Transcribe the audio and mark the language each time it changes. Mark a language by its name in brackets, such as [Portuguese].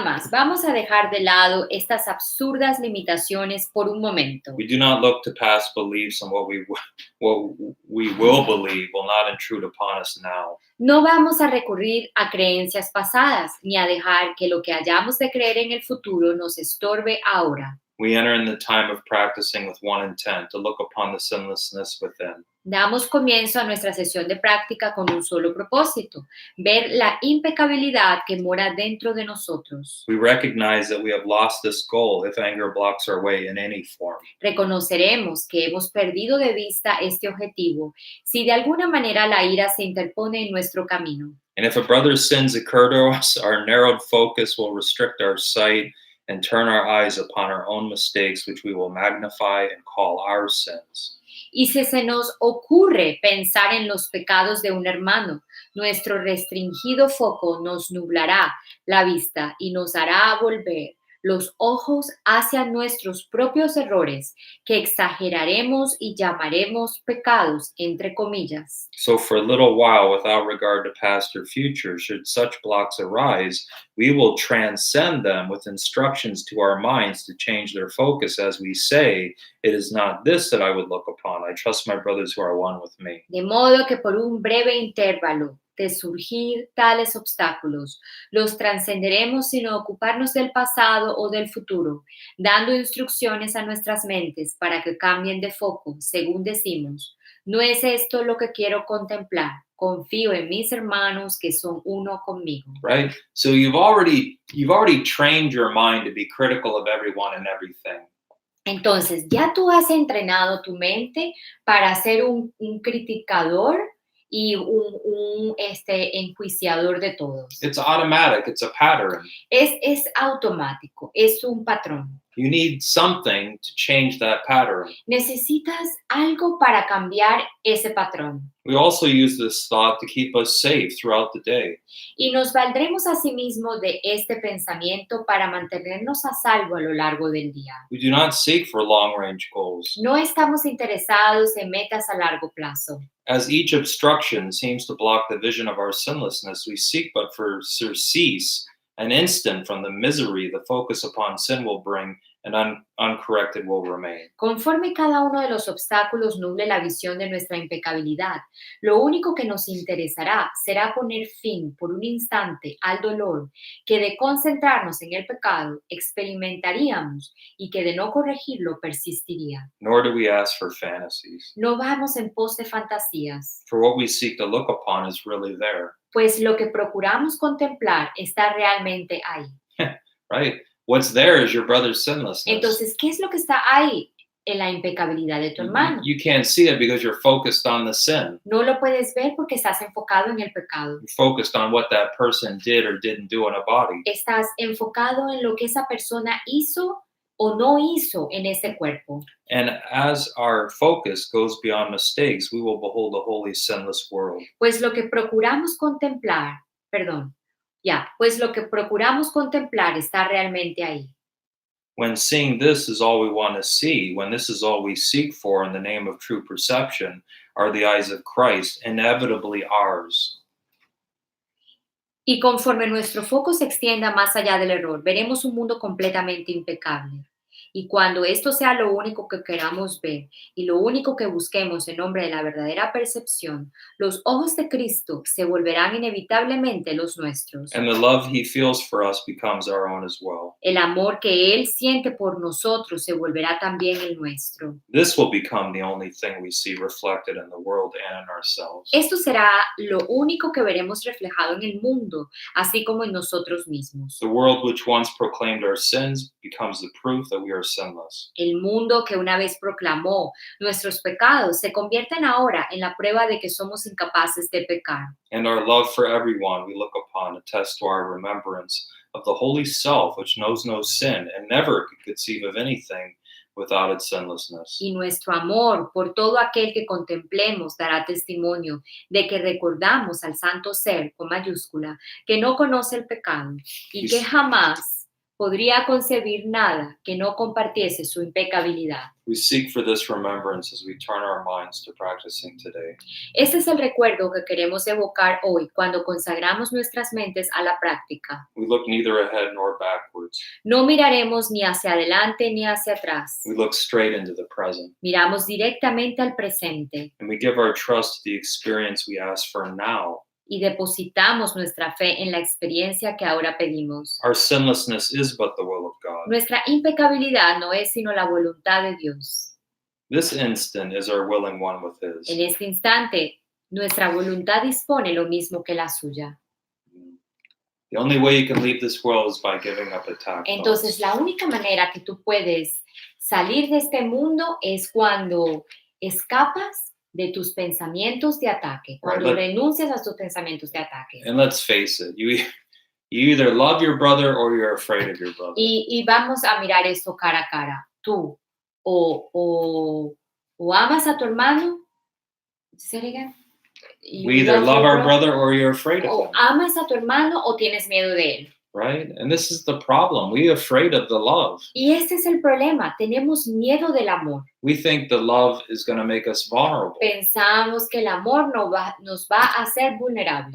[Spanish] Vamos a dejar de lado estas absurdas limitaciones por un momento. [English] We do not look to past beliefs, and what we will believe will not intrude upon us now. [Spanish] No vamos a recurrir a creencias pasadas, ni a dejar que lo que hayamos de creer en el futuro nos estorbe ahora. [English] We enter in the time of practicing with one intent, to look upon the sinlessness within. [Spanish] Damos comienzo a nuestra sesión de práctica con un solo propósito, ver la impecabilidad que mora dentro de nosotros. [English] We recognize that we have lost this goal if anger blocks our way in any form. [Spanish] Reconoceremos que hemos perdido de vista este objetivo si de alguna manera la ira se interpone en nuestro camino. [English] And if a brother's sins occur to us, our narrowed focus will restrict our sight and turn our eyes upon our own mistakes, which we will magnify and call our sins. [Spanish] Y si se nos ocurre pensar en los pecados de un hermano, nuestro restringido foco nos nublará la vista y nos hará volver los ojos hacia nuestros propios errores, que exageraremos y llamaremos pecados, entre comillas. [English] So for a little while, without regard to past or future, should such blocks arise, we will transcend them with instructions to our minds to change their focus as we say, it is not this that I would look upon. I trust my brothers who are one with me. [Spanish] De modo que por un breve intervalo de surgir tales obstáculos, los trascenderemos sin ocuparnos del pasado o del futuro, dando instrucciones a nuestras mentes para que cambien de foco, según decimos. No es esto lo que quiero contemplar. Confío en mis hermanos que son uno conmigo. [English] Right? So you've already trained your mind to be critical of everyone and everything. [Spanish] Entonces, ya tú has entrenado tu mente para ser un criticador y un enjuiciador de todos. [English] It's automatic. It's a pattern. [Spanish] Es automático, es un patrón. [English] You need something to change that pattern. [Spanish] Necesitas algo para cambiar ese patrón. [English] We also use this thought to keep us safe throughout the day. [Spanish] Y nos valdremos asimismo de este pensamiento para mantenernos a salvo a lo largo del día. [English] We do not seek for long-range goals. [Spanish] No estamos interesados en metas a largo plazo. [English] As each obstruction seems to block the vision of our sinlessness, we seek but for surcease, an instant from the misery the focus upon sin will bring, and uncorrected will remain. [Spanish] Conforme cada uno de los obstáculos nuble la visión de nuestra impecabilidad, lo único que nos interesará será poner fin por un instante al dolor que de concentrarnos en el pecado experimentaríamos y que de no corregirlo persistiría. [English] Nor do we ask for fantasies, [Spanish] No vamos en pos de fantasías, [English] for what we seek to look upon is really there. [Spanish] pues lo que procuramos contemplar está realmente ahí. [English] Right? What's there is your brother's sinlessness. [Spanish] Entonces, ¿qué es lo que está ahí? En la impecabilidad de tu hermano. [English] You can't see it because you're focused on the sin. [Spanish] No lo puedes ver porque estás enfocado en el pecado. [English] You're focused on what that person did or didn't do in a body. [Spanish] Estás enfocado en lo que esa persona hizo o no hizo en ese cuerpo. [English] And as our focus goes beyond mistakes, we will behold a holy, sinless world. [Spanish] Pues lo que procuramos contemplar, Ya, pues lo que procuramos contemplar está realmente ahí. [English] When seeing this is all we want to see, when this is all we seek for in the name of true perception, are the eyes of Christ inevitably ours. [Spanish] Y conforme nuestro foco se extienda más allá del error, veremos un mundo completamente impecable. Y cuando esto sea lo único que queramos ver y lo único que busquemos en nombre de la verdadera percepción, los ojos de Cristo se volverán inevitablemente los nuestros. [English] And the love he feels for us becomes our own as well. [Spanish] El amor que Él siente por nosotros se volverá también el nuestro. [English] This will become the only thing we see reflected in the world and in ourselves. [Spanish] Esto será lo único que veremos reflejado en el mundo, así como en nosotros mismos. [English] The world which once proclaimed our sins becomes the proof that we are sinless. [Spanish] El mundo que una vez proclamó nuestros pecados se convierten ahora en la prueba de que somos incapaces de pecar. [English] And our love for everyone we look upon attests to our remembrance of the holy self which knows no sin and never could conceive of anything without its sinlessness. [Spanish] Y nuestro amor por todo aquel que contemplemos dará testimonio de que recordamos al santo ser con mayúscula que no conoce el pecado y que jamás podría concebir nada que no compartiese su impecabilidad. [English] We seek for this remembrance as we turn our minds to practicing today. [Spanish] Este es el recuerdo que queremos evocar hoy cuando consagramos nuestras mentes a la práctica. [English] We look neither ahead nor backwards. [Spanish] No miraremos ni hacia adelante ni hacia atrás. [English] We look straight into the present. [Spanish] Miramos directamente al presente [English] And we give our trust to the experience we ask for now. [Spanish] y depositamos nuestra fe en la experiencia que ahora pedimos. [English] Our sinlessness is but the will of God. [Spanish] Nuestra impecabilidad no es sino la voluntad de Dios. [English] This instant is our willing one with His. [Spanish] En este instante, nuestra voluntad dispone lo mismo que la suya. [English] The only way you can leave this world is by giving up attack [Spanish] Entonces, [English] thoughts. [Spanish] la única manera que tú puedes salir de este mundo es cuando escapas de tus pensamientos de ataque, cuando renuncias a tus pensamientos de ataque. [English] And let's face it, you either love your brother or you're afraid of your brother. [Spanish] Y vamos a mirar esto cara a cara. Tú o amas a tu hermano. [English] Say it again. We either love our brother or you're afraid of [Spanish] O [English] him, [Spanish] amas a tu hermano o tienes miedo de él. [English] right? And this is the problem. We're afraid of the love. [Spanish] Y este es el problema. Tenemos miedo del amor. [English] We think the love is going to make us vulnerable, [Spanish] Pensamos que el amor nos va a hacer vulnerables.